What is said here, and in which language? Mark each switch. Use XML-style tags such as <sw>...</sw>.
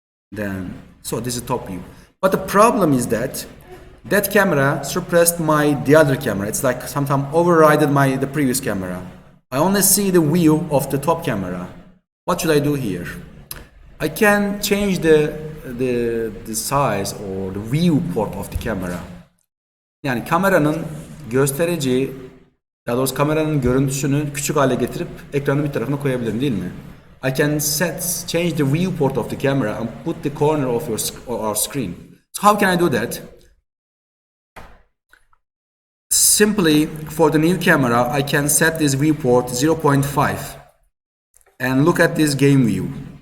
<en>Then so this is top view. But the problem is that that camera suppressed the other camera. It's like sometimes overridden the previous camera. I only see the view of the top camera. What should I do here? I can change the size or the viewport of the camera.</en> <tr>Yani kameranın gösterici, daha doğrusu kameranın görüntüsünü küçük hale getirip ekranın bir tarafına koyabilirim, değil mi?</tr> <en>I can change the viewport of the camera and put the corner of our screen. So how can I do that? Simply for the new camera, I can set this viewport 0.5 and look at this game view.</en>